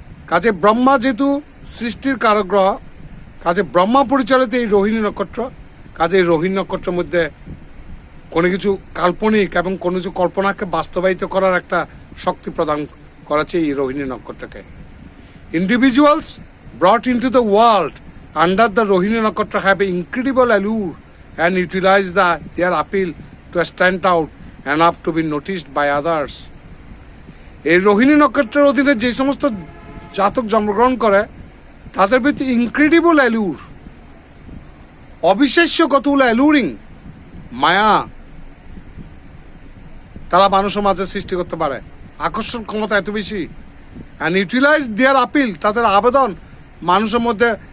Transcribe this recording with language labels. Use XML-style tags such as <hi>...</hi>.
<bn>কাজে ব্রহ্মা যেহেতু সৃষ্টির কারক গ্রহ, কাজে ব্রহ্মা পরিচালিত এই রোহিণী নক্ষত্র, কাজে এই রোহিণী নক্ষত্রের মধ্যে কোনো কিছু কাল্পনিক এবং কোনো কিছু কল্পনাকে বাস্তবায়িত করার একটা শক্তি প্রদান করেছে এই Rohini নক্ষত্রকে।</bn> <en>Individuals brought in to the world under the Rohini Nakshatra have an incredible allure and utilize their appeal to stand out enough to be noticed by others.</en> <bn>এই রোহিণী নক্ষত্রের অধীনে যে সমস্ত জাতক জন্মগ্রহণ করে তাদের ভিতরে ইনক্রেডিবল অ্যালুর, অবিশ্বাস্য কতগুলো অ্যালুরিং মায়া তারা মানুষের মাঝে সৃষ্টি করতে পারে। আকর্ষণ ক্ষমতা এত বেশি,</bn> <en>and utilize their appeal,</en> <bn>তাদের আবেদন মানুষের মধ্যে</bn>